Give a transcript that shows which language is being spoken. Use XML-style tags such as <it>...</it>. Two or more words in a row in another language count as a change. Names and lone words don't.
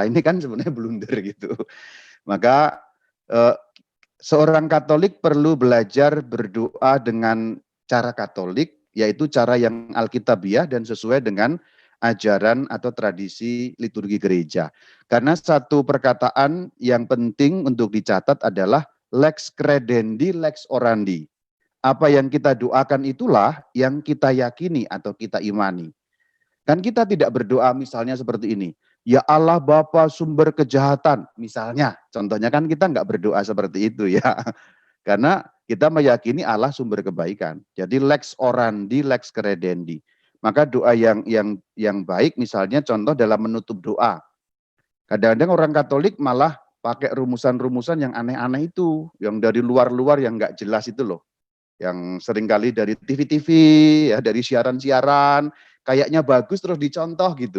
<id>Ini kan sebenarnya blunder gitu. Maka seorang Katolik perlu belajar berdoa dengan cara Katolik, yaitu cara yang alkitabiah dan sesuai dengan ajaran atau tradisi liturgi gereja. Karena satu perkataan yang penting untuk dicatat adalah</id> <la>lex credendi, lex orandi.</la> <id>Apa yang kita doakan itulah yang kita yakini atau kita imani. Kan kita tidak berdoa misalnya seperti ini, ya Allah Bapa sumber kejahatan, misalnya. Contohnya kan kita nggak berdoa seperti itu ya. Karena kita meyakini Allah sumber kebaikan.</id> <la>Jadi lex orandi, lex credendi.</la> <id>Maka doa yang baik misalnya contoh dalam menutup doa. Kadang-kadang orang Katolik malah pakai rumusan-rumusan yang aneh-aneh itu, yang dari luar-luar yang nggak jelas itu loh. Yang seringkali dari TV-TV, ya dari siaran-siaran, kayaknya bagus terus dicontoh gitu.</id>